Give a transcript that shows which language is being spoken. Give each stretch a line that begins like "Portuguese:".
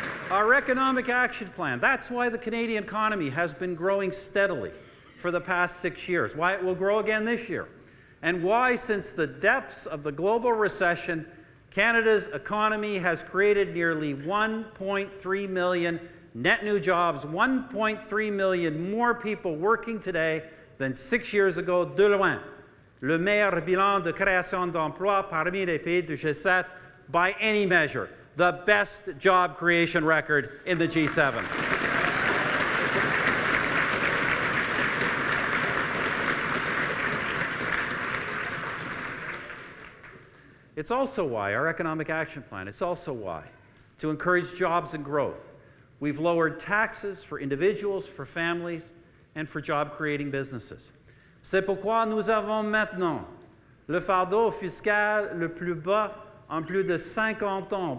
English: Our economic action plan, that's why the Canadian economy has been growing steadily for the past 6 years, why it will grow again this year, and why, since the depths of the global recession, Canada's economy has created nearly 1.3 million net new jobs, 1.3 million more people working today than 6 years ago,
French: de loin. Le meilleur bilan de création d'emplois parmi les pays du G7
English: by any measure. The best job creation record in the G7. It's also why our economic action plan, it's also why, to encourage jobs and growth, we've lowered taxes for individuals, for families, and for job-creating businesses.
French: C'est pourquoi nous avons maintenant le fardeau fiscal le plus bas en plus de 50 ans.